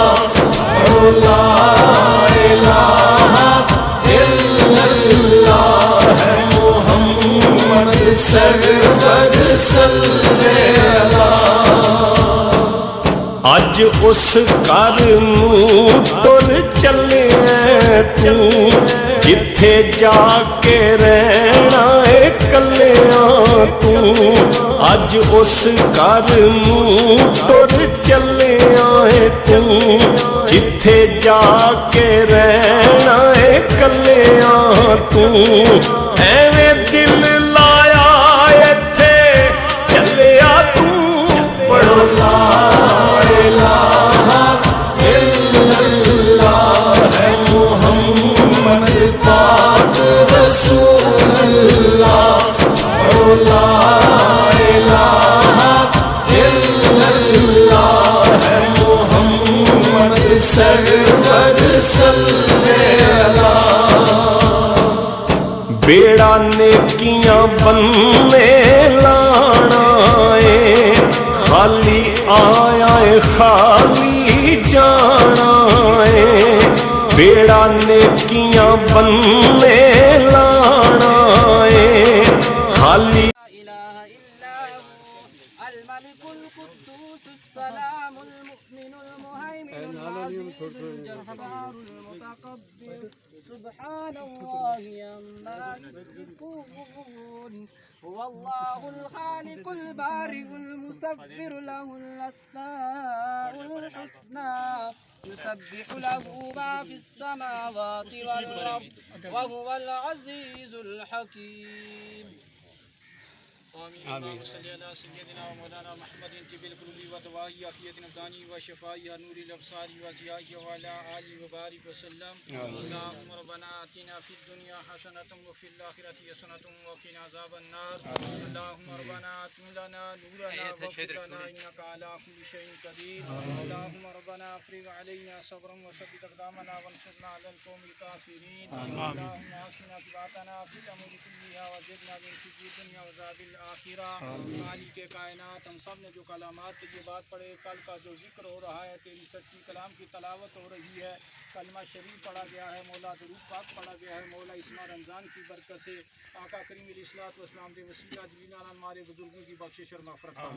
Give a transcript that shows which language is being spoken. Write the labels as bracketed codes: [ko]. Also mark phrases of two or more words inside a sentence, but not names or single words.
[pa] پڑھو [ar] لا الہ الا اللہ [pa] ہے محمد سرور صلی اللہ. اج اس گھر نوں تر چلے تو ਜਿੱਥੇ ਜਾ ਕੇ ਰਹਿਣਾ ਏ ਕੱਲਿਆਂ ਤੂੰ, ਅੱਜ ਉਸ ਘਰ ਨੂੰ ਟੁਰ ਚੱਲਿਆ ਏ ਤੂੰ। ਜਿੱਥੇ ਜਾ ਕੇ ਰਹਿਣਾ ਏ ਕੱਲਿਆਂ ਤੂੰ, ਐਵੇਂ ਦਿਲ ਲਾਇਆ ਇੱਥੇ ਚੱਲਿਆ ਤੂੰ। ਪੜੋ [ar] لا إله إلا الله [pa] ہے محمد پاک رسول اللہ. پڑھو [ar] لا إله إلا الله [pa] ہے محمد سرور صلی اللہ. بیڑا نیکیاں بنے لانا ہے، خالی آیا ہے خالی جانا ہے. بیڑا نیکیاں بنے لانا ہے، خالی [ar] الملك القدوس السلام المؤمن المهيمن العزيز الجبار المتكبر سبحان الله عما يشركون. هو الله الخالق البارئ المصور له الأسماء الحسنى يسبح له ما في السماوات والأرض وهو العزيز الحكيم. آمین. اللهم صل علی سیدنا و مولانا محمد طب القلوب و دوائی عافیت الابدان و شفائی نور الابصار و ضیاء و علی آلہ و بارک وسلم. اللهم ربنا آتنا فی الدنیا حسنۃ و فی الآخرۃ حسنۃ و قنا عذاب النار. اللهم ربنا آتنا لنا نورنا واغفر لنا انک علی کل شیء قدیر. اللهم ربنا افرغ علینا صبرا وثبت اقدامنا وانصرنا علی القوم الکافرین. اللهم آتنا عاقبتنا فی الامور کلها وزدنا من خزي الدنیا وعذاب الآخرہ. [ur] مالک کائنات، ہم سب نے جو کلمات یہ بات پڑھے، کل کا جو ذکر ہو رہا ہے، تیری سچی کلام کی تلاوت ہو رہی ہے، کلمہ شریف پڑھا گیا ہے، مولا درود پاک پڑھا گیا ہے، مولا اس ماہ رمضان کی برکت سے آقا کریم [ar] علیہ الصلوۃ والسلام [ur] کے وسیلہ جلیل ہمارے بزرگوں کی بخشش اور مغفرت فرما.